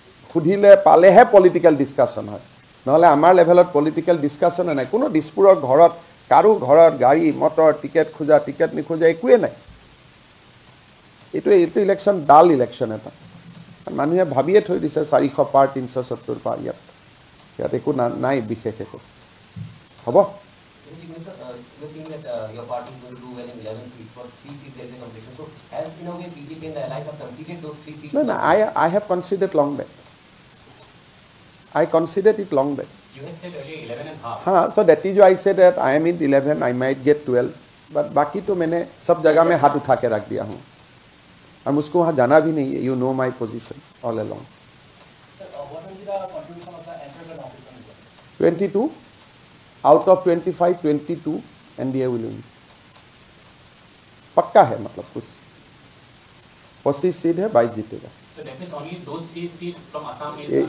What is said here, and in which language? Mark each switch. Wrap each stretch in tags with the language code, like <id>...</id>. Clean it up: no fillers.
<as>সুধিলে পালেহে political discussion হয় নহলে আমাৰ লেভেলত পলিটিক্যাল ডিসকাশন নাই কোনো দিছপুৰৰ ঘৰত কাৰো ঘৰত গাড়ী মটৰ টিকেট খোজা টিকেট নিখোজা একোৱে নাই এইটো ইলেকশ্যন ডাল ইলেকশ্যন এটা মানুহে ভাবিয়ে থৈ দিছে 400 পাৰ 370 পাৰ ইয়াত একো নাই বিশেষ একো হ'ব</as> <en>You're saying that your party is going to do well in 11 seats for 3 seats there is a competition. So, as in a way, BJP and the alliance have conceded those 3 seats. No, I have conceded long back. I conceded it long back. You had said earlier 11 and a half. So that is why I said that I am in 11, I might get 12.</en> <hi>But बाकी तो मैंने सब जगह में हाथ उठा के रख दिया हूँ और मुझको वहाँ जाना भी नहीं है.</hi> <en>You know my position all along. What will be the contribution of the anti-drug officer? 22 out of 25, 22 NDA will win.</en> <hi>पक्का है मतलब कुछ 25 सीट है 22 जीतेगा.</hi> <en>So that means only those 3 seats from Assam is</en>